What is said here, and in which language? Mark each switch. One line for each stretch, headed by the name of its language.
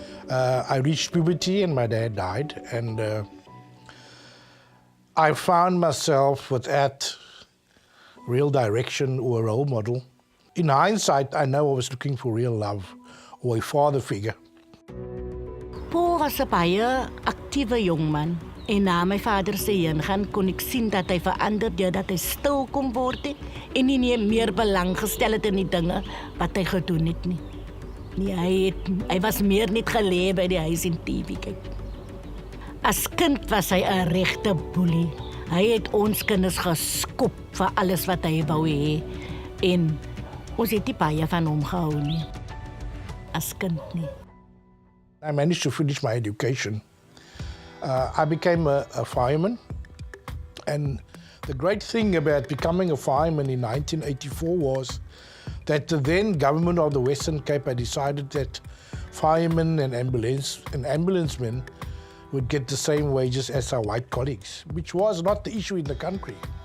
English: I reached puberty and my dad died, and I found myself without real direction or a role model. In hindsight, I know I was looking for real love or a father figure.
Afrikaans: Paul was 'n baie aktiewe jongman en na my vader se heengaan kon ek sien dat hy verander deurdat hy stil kon word en nie meer belang gestel het in die dinge wat hy gedoen het nie. Nee, hy was meer net gelê by die huis en TV kyk. As kind was hy 'n regte boelie. Hy het ons kinders geskop vir alles wat hy wou hê en ons het nie baie van hom gehou nie. As kind nie.
English: I managed to finish my education. I became a fireman, and the great thing about becoming a fireman in 1984 was that the then government of the Western Cape had decided that firemen and ambulancemen would get the same wages as our white colleagues, which was not the issue in the country.